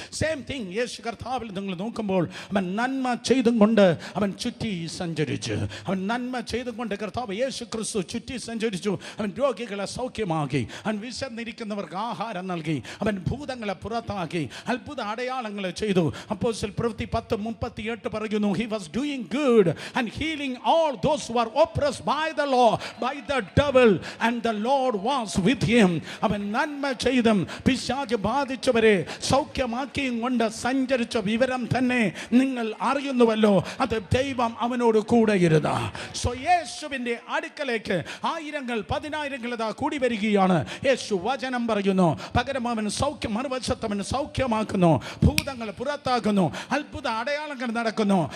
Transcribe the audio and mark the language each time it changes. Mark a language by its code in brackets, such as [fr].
[ml] Same thing യേശു കർത്താവിൽ നിങ്ങൾ നോക്കുമ്പോൾ അവൻ നന്മ ചെയ്തും കൊണ്ട് അവൻ ചുറ്റി സഞ്ചരിച്ചു. അവൻ നന്മ ചെയ്തും കൊണ്ട് കർത്താവ് യേശു ക്രിസ്തു ചുറ്റി സഞ്ചരിച്ചു. അവൻ രോഗികളെ സൗഖ്യമാക്കി, അവൻ വിശന്നിരിക്കുന്നവർക്ക് ആഹാരം നൽകി, അവൻ ഭൂതങ്ങളെ പുറത്താക്കി, അത്ഭുത അടയാളങ്ങൾ ചെയ്തു. അപ്പോസ്തല പ്രവൃത്തി 10:38 പറയുന്നു, [en] he was doing good and healing all those who were oppressed by the law, by the devil, and the Lord was with him. [ml] അവൻ നന്മ ചെയ്തും പിശാച് ബാധിച്ചവരെ സൗഖ്യമാക്കിയും കൊണ്ട് സഞ്ചരിച്ച വിവരം തന്നെ നിങ്ങൾ അറിയുന്നുവല്ലോ. അത് ദൈവം അവനോട് കൂടെ ഇരുന്നു. സോ യേശുവിൻ്റെ അടുക്കലേക്ക് ആയിരങ്ങൾ പതിനായിരങ്ങൾ ഇതാ കൂടി വരികയാണ്. യേശു വചനം പറയുന്നു, പകരം അവൻ മറുവശത്ത് അവൻ സൗഖ്യമാക്കുന്നു, ഭൂതങ്ങൾ പുറത്താക്കുന്നു, അത്ഭുത അടയാളങ്ങൾ നടക്കുന്നു.